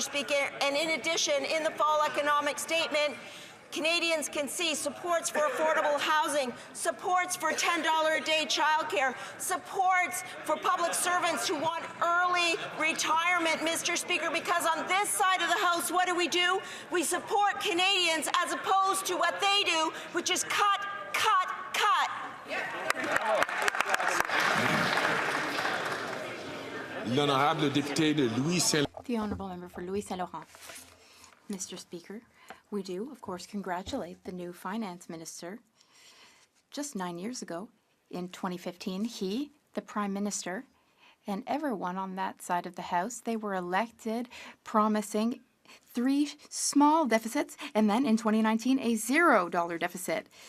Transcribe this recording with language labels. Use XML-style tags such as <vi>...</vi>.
<en>Speaker, and in addition, in the fall economic statement, Canadians can see supports for affordable housing, supports for $10 a day childcare, supports for public servants who want early retirement, Mr. Speaker, because on this side of the House, what do? We support Canadians as opposed to what they do, which is cut, cut, cut.</en> <fr>L'honorable député de Louis Saint.</fr> <en>The honourable member for Louis Saint Laurent. Mr. Speaker, we do, of course, congratulate the new finance minister. Just 9 years ago, in 2015, he, the prime minister, and everyone on that side of the House, they were elected promising 3 small deficits, and then in 2019, a $0 deficit.</en>